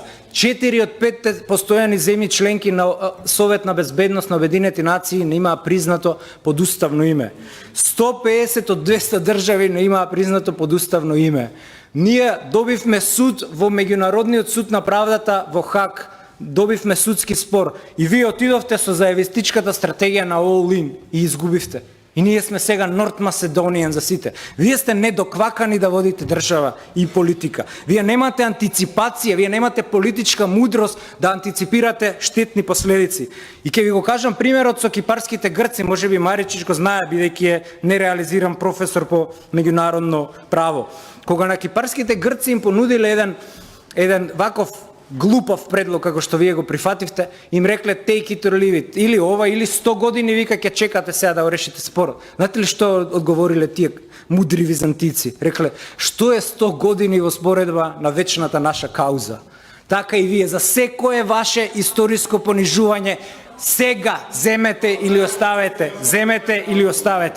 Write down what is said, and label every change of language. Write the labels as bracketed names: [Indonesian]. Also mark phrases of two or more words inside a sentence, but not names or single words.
[Macedonian] 4 од 5 постојани земји членки на Совет на безбедност на Обединети нации не имаа признато подуставно име. 150 од 200 држави не имаа признато подуставно име. Ние добивме суд во Меѓународниот суд на правдата во Хаг, добивме судски спор и вие отидовте со заевистичката стратегија на [English] all in [Macedonian] и изгубивте. И ние сме сега [English] North Macedonian [Macedonian] за сите. Вие сте недоквакани да водите држава и политика. Вие немате антиципација, вие немате политичка мудрост да антиципирате штетни последици. И ќе ви го кажам примерот со кипарските грци, можеби Маричич го знае бидејќи е нереализиран професор по меѓународно право. Кога на кипарските грци им понудиле еден ваков глупав предлог како што вие го прифативте, им рекле [English] take it or leave it, [Macedonian] или ова или 100 години вика ќе чекате сега да го решите спорот. Знаете ли што одговориле тие мудри византици? Рекле, што е 100 години во споредба на вечната наша кауза? Така и вие за секое ваше историско понижување сега земете или оставете, земете или оставете.